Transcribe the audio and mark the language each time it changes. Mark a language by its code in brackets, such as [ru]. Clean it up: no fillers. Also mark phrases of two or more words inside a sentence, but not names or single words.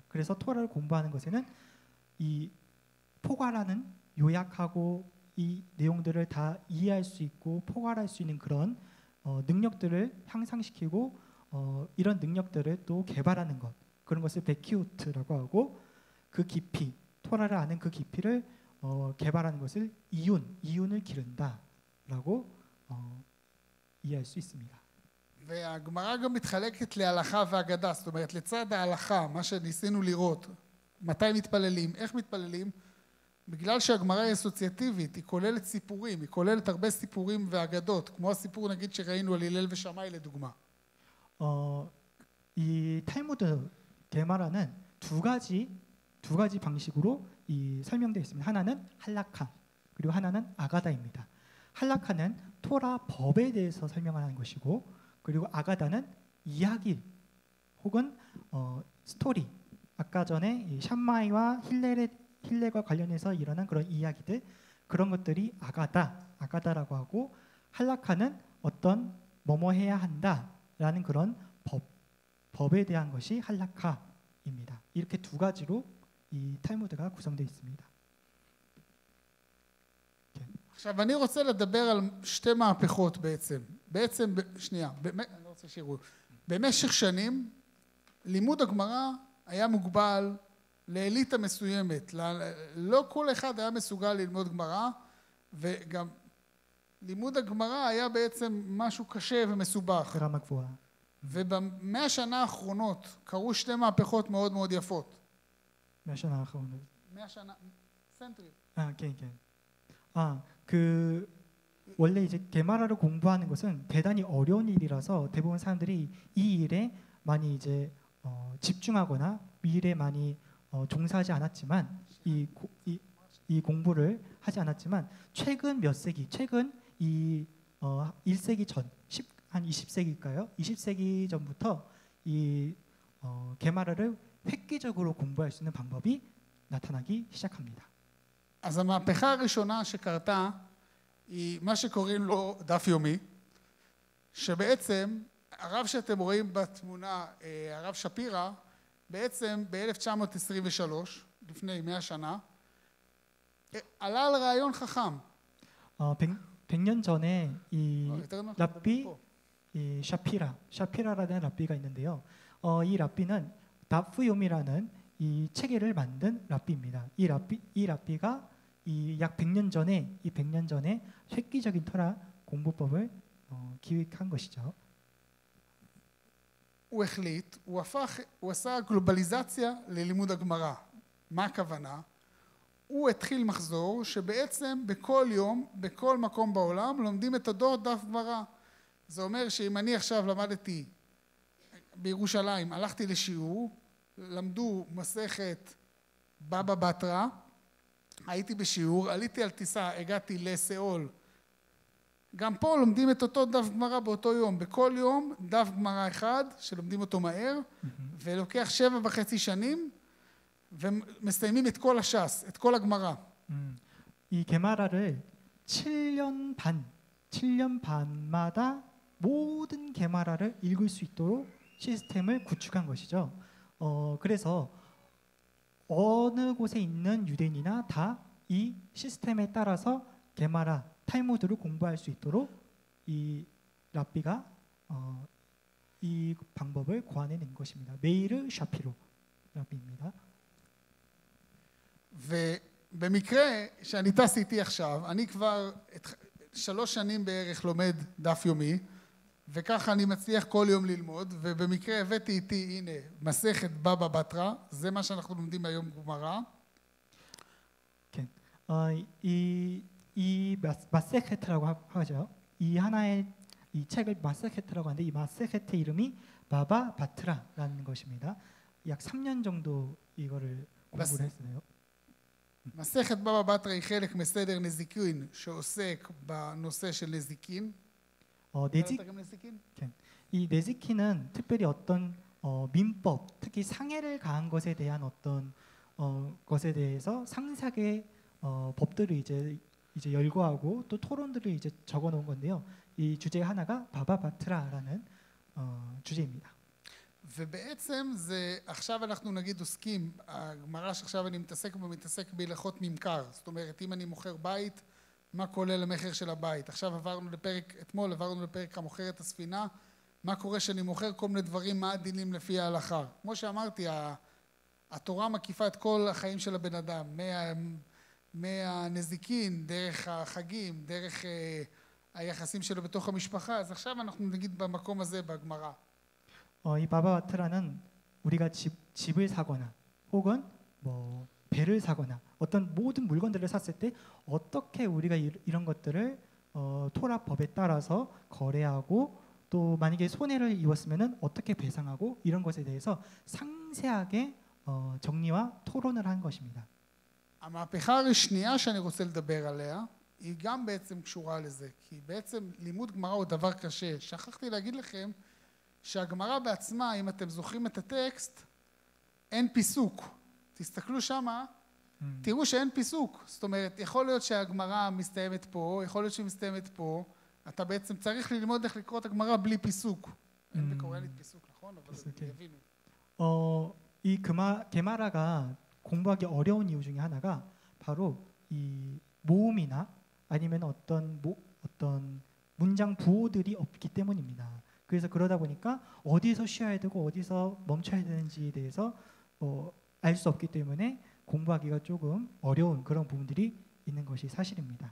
[ko] 그래서 토라를 공부하는 것에는 이 포괄하는, 요약하고 이 내용들을 다 이해할 수 있고 포괄할 수 있는 그런 능력들을 향상시키고 이런 능력들을 또 개발하는 것, 그런 것을 베키우트라고 하고, 그 깊이, 토라를 아는 그 깊이를 개발하는 것을 이윤을 기른다라고 이해할 수 있습니다. [he] והגמרא גם מתחלקת להלכה והגדה, זאת אומרת לצד ההלכה, מה שניסינו לראות, מתי מתפללים, איך מתפללים, בגלל שהגמרא היא אסוציאטיבית, היא כוללת סיפורים, היא כוללת הרבה סיפורים ואגדות, כמו הסיפור נגיד שראינו על הלל ושמאי לדוגמה. [ko] 이 탈무드 게마라는 두 가지 방식으로 이 설명되어 있습니다. 하나는 할라카, 그리고 하나는 아가다입니다. 할라카는 토라 법에 대해서 설명하는 것이고, 그리고 아가다는 이야기 혹은 스토리, 아까 전에 이 샴마이와 힐렐과 관련해서 일어난 그런 이야기들, 그런 것들이 아가다라고 하고, 할라카는 어떤 뭐뭐 해야 한다라는 그런 법에 대한 것이 할라카입니다. 이렇게 두 가지로 이 탈무드가 구성되어 있습니다. [he] עכשיו אני רוצה לדבר על שתי מהפכות בעצם שנייה, אני לא רוצה שיראו. במשך שנים לימוד הגמרא היה מוגבל לאליטה מסוימת, לא כל אחד היה מסוגל ללמוד גמרא, וגם לימוד הגמרא היה בעצם משהו קשה ומסובך. ברמה גבוהה. ובמאה שנה האחרונות קרו שתי מהפכות מאוד מאוד יפות. מהשנה האחרונות. 100 שנה, סנטרי. כן. [ko] 원래 이제 게마라를 공부하는 것은 대단히 어려운 일이라서 대부분 사람들이 이 일에 많이 이제 집중하거나 이 일에 많이 종사하지 않았지만 이 공부를 하지 않았지만 최근 이 1세기 전, 한 20세기일까요? 20세기 전부터 이 게마라를 획기적으로 공부할 수 있는 방법이 나타나기 시작합니다. [he] אז המהפכה הראשונה שקרתה היא מה שקוראים לו דף יומי, שבעצם הרב שאתם רואים בתמונה, הרב שפירא, בעצם ב-1923, לפני 100 שנה, עלה על רעיון חכם. [ko] 100년 전에 이 랍비 이 샤피라라는 랍비가 있는데요. 이 랍비는 다프요미라는 이 체계를 만든 랍비입니다. 이 랍비가 이 약 100년 전에 획기적인 토라 공부법을 기획한 것이죠. [he] הוא החליט, הוא עשה גלובליזציה ללימוד הגמרא. מה הכוונה? הוא התחיל מחזור שבעצם בכל יום, בכל מקום בעולם, לומדים את אותו דף גמרא. זה אומר שאם אני עכשיו למדתי בירושלים, הלכתי לשיעור, למדו מסכת בבא בתרא, הייתי בשיעור, עליתי על טיסה, הגעתי לסיאול, גם פה לומדים את אותו דף גמרא באותו יום, בכל יום דף גמרא אחד שלומדים אותו מהר, ולוקח 7.5 שנים, ומסיימים את כל הש"ס, את כל הגמרא. [ko] 이 게마라를 7년 반마다 모든 게마라를 읽을 수 있도록 시스템을 구축한 것이죠. 그래서 어느 곳에 있는 유대인이나 다 이 시스템에 따라서 게마라, 탈무드를 공부할 수 있도록 이 랍비가 이 방법을 고안해낸 것입니다. 메이르 샤피로 랍비입니다. [he] ובמקרה שאני טס איתי עכשיו, אני כבר 3 שנים בערך לומד דף יומי, וככה אני מצליח כל יום ללמוד, ובמקרה הבאתי איתי, הנה, מסכת בבא בתרא, זה מה שאנחנו לומדים היום גמרא. כן. [ko] 이 마세케트라고 하죠. 이 하나의 이 책을 마세케트라고 하는데 이 마세케트 이름이 바바 바트라라는 것입니다. 약 3년 정도 이거를 공부를 했어요. [he] מסכת בבא בתרא היא חלק מסדר נזיקין שעוסק בנושא של נזיקין. [ko] 이 네지키는 특별히 어떤 민법, 특히 상해를 가한 것에 대한 어떤 것에 대해서 상세하게 법들을 이제 열거하고 또 토론들을 이제 적어놓은 건데요. 이 주제 하나가 바바바트라라는 주제입니다. [he] ובעצם זה, עכשיו אנחנו נגיד עוסקים, הגמרא שעכשיו אני מתעסק בהלכות ממכר, זאת אומרת אם אני מוכר בית, מה כולל המחיר של הבית. עכשיו אתמול עברנו לפרק המוכר את הספינה, מה קורה שאני מוכר כל מיני דברים, מה הדינים לפי ההלכה. כמו שאמרתי, התורה מקיפה את כל החיים של הבן אדם, מהנזיקין, דרך החגים, דרך היחסים שלו בתוך המשפחה. אז עכשיו אנחנו נגיד במקום הזה בגמרא. [ko] 이 바바바트라는 우리가 집을 사거나 혹은 뭐 배를 사거나 어떤 모든 물건들을 샀을 때 어떻게 우리가 이런 것들을 토라법에 따라서 거래하고 또 만약에 손해를 입었으면은 어떻게 배상하고 이런 것에 대해서 상세하게 정리와 토론을 한 것입니다. [he] המהפכה השנייה שאני רוצה לדבר עליה היא גם בעצם קשורה לזה, כי בעצם לימוד גמרא הוא דבר קשה. שכחתי להגיד לכם שהגמרא בעצמה, אם אתם זוכרים את הטקסט, אין פיסוק. תסתכלו שמה, תראו שאין פיסוק. זאת אומרת, יכול להיות שהגמרא מסתיימת פה, יכול להיות שהיא מסתיימת פה, אתה בעצם צריך ללמוד איך לקרוא את הגמרא בלי פיסוק. אין בקוריאנית פיסוק, נכון? אבל יבינו. [ko] 이 게마라가 공부하기 어려운 이유 중에 하나가 바로 이 모음이나 아니면 어떤 문장 부호들이 없기 때문입니다. 그래서 그러다 보니까 어디서 쉬어야 되고 어디서 멈춰야 되는지에 대해서 알 수 없기 때문에 공부하기가 조금 어려운 그런 부분들이 있는 것이 사실입니다.